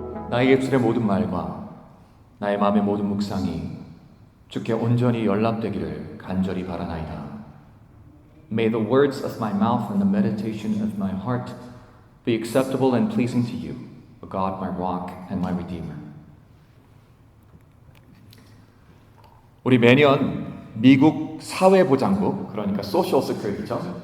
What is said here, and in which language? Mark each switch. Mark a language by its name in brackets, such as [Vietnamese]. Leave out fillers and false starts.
[Korean] 나의 입술의 모든 말과 나의 마음의 모든 묵상이 주께 온전히 연락되기를 간절히 바라나이다. [English] May the words of my mouth and the meditation of my heart be acceptable and pleasing to you, O God, my rock and my redeemer. [Korean] 우리 매년 미국 사회보장국, 그러니까 소셜 세큐리티죠.